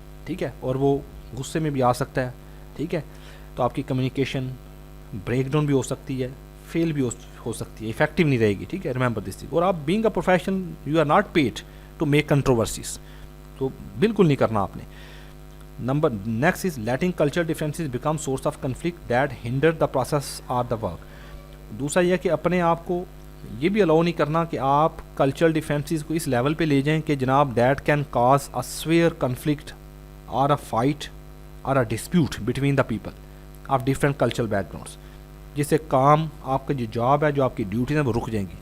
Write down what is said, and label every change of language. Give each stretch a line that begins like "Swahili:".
Urdu: ٹھیک ہے، اور وہ غصے میں بھی آ سکتا ہے. ٹھیک ہے، تو آپ کی کمیونیکیشن بریک ڈاؤن بھی ہو سکتی ہے، فیل بھی ہو سکتی ہے، افیکٹو نہیں رہے گی.
English: ٹھیک ہے، remember this thing. اور آپ being a profession you are not paid to make controversies,
Urdu: تو بالکل نہیں کرنا آپ نے.
English: Number next is letting culture differences become source of conflict that hinder the process or the work.
Urdu: دوسرا یہ کہ اپنے آپ کو یہ بھی الاؤ نہیں کرنا کہ آپ کلچرل ڈفرینسز کو اس لیول پہ لے جائیں کہ جناب
English: that can cause a severe conflict اور a fight اور a dispute between the people of different cultural backgrounds,
Urdu: جس سے کام آپ کا جو جاب ہے، جو آپ کی ڈیوٹیز ہیں، وہ رک جائیں گی.